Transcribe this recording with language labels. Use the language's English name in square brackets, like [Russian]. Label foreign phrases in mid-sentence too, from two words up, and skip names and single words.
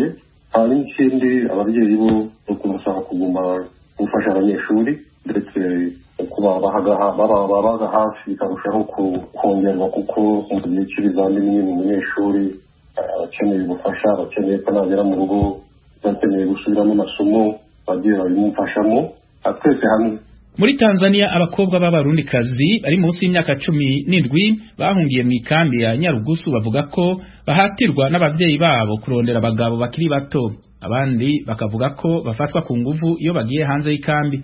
[Kinyarwanda] hari n'ikindi ababyeyi bo no kubasaba kuguma gufasha abanyeshuri ndetse kuba babaga hafi bikarushaho kongerwa kuko mu gihe cy'ibizamini nyine umunyeshuri akeneye ubufasha, abakeneye ko nagera mu rugo bakeneye gusubiramo amasomo bagiye babimufashamo twese hamwe. [Rundi] Muri Tanzania abakobwa b'abarundikazi bari munsi y'imyaka 17 bahungiye mu ikambi ya Nyarugusu bavuga ko bahatirwa n'abavyeyi babo kurondera abagabo bakiri bato, abandi bakavuga ko bafatwa ku nguvu iyo bagiye hanze y'ikambi.